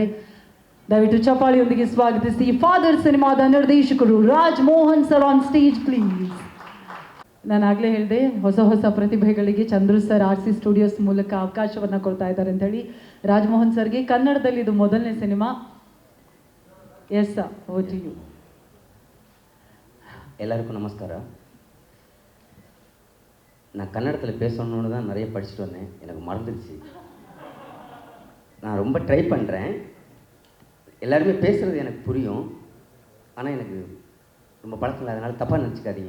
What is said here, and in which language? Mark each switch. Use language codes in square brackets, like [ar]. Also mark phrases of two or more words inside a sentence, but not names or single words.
[kn] ದಯವಿಟ್ಟು ಚಪ್ಪಾಳಿಯೊಂದಿಗೆ ಸ್ವಾಗತಿಸಿ ಫಾದರ್ ಸಿನಿಮಾದ ನಿರ್ದೇಶಕರು ರಾಜ್ ಮೋಹನ್ ಸರ್ [en] on stage please. [kn] ನಾನು ಆಗಲೇ ಹೇಳಿದೆ, ಹೊಸ ಹೊಸ ಪ್ರತಿಭೆಗಳಿಗೆ ಚಂದ್ರು ಸರ್ RC ಸ್ಟುಡಿಯೋಸ್ ಮೂಲಕ ಅವಕಾಶವನ್ನು ಕೊಡ್ತಾ ಇದ್ದಾರೆ ಅಂತ ಹೇಳಿ. ರಾಜ್ಮೋಹನ್ ಸರ್ಗೆ ಕನ್ನಡದಲ್ಲಿ ಇದು ಮೊದಲನೇ ಸಿನಿಮಾ. [en] Yes sir, over to you. [ta] எல்லாருக்கும் நமஸ்காரம். நான் கன்னடத்தில் பேசணுன்னு தான் நிறைய படிச்சுட்டு வந்தேன், எனக்கு மறந்துடுச்சு. நான் ரொம்ப ட்ரை பண்ணுறேன். எல்லாருமே பேசுகிறது எனக்கு புரியும், ஆனால் எனக்கு ரொம்ப பழக்கம் இல்லை, அதனால் தப்பாக நினச்சிக்காதீங்க.